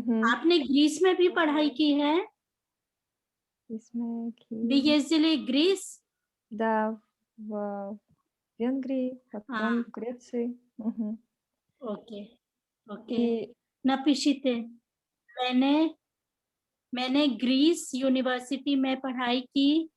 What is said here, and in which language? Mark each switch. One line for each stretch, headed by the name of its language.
Hindi: आपने ग्रीस में भी पढ़ाई की है? इसमें
Russian: Вы ездили в Грис? Да, в Венгрии, потом в Греции. Мгм.
English: okay okay
Russian: И напишите
Hindi: मैंने ग्रीस यूनिवर्सिटी में पढ़ाई की